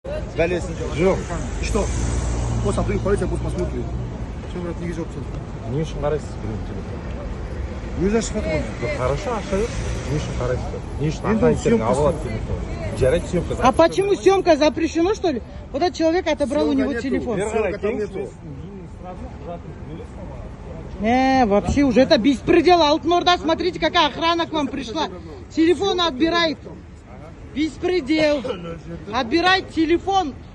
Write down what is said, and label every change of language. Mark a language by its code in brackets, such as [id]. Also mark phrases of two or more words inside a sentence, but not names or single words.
[kk] Жоқ. [ru] Что? После оттуда полиция пусть посмотрит. Все, брат, не везет. [kk] Не үшін қарайсыз телефон? [ru] Нельзя шифровать. [kk] Хорошо, ашайық. Не үшін қарайсыз? Не үшін ата-анасының алады телефон? Жарайды, съемка. [ru] А почему съемка запрещена, что ли? Вот этот человек отобрал у него телефон. Вообще уже это беспредел. Алтынорда, смотрите, какая охрана к вам пришла. Телефон отбирает. Беспредел. Отбирает телефон.